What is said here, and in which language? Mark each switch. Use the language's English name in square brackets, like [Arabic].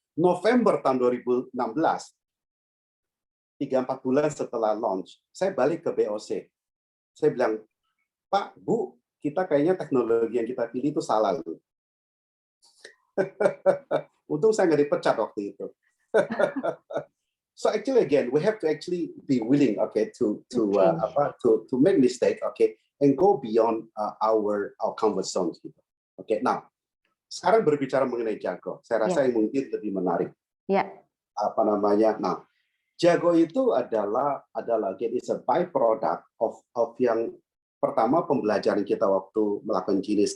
[Indonesian] November tahun 2016, 3-4 bulan setelah launch, saya balik ke BOC. Saya bilang, Pak, Bu, kita kayaknya teknologi yang kita pilih itu salah loh. Untung saya nggak dipecat waktu itu. [English] So actually again, we have to actually be willing, to make mistake, and go beyond our comfort zones. [Indonesian] Gitu. Now sekarang berbicara mengenai Jago, saya rasa yang mungkin lebih menarik. Apa namanya? Nah, Jago itu adalah again, [English] it's a byproduct of [Indonesian] yang pertama pembelajaran kita waktu melakukan Genius.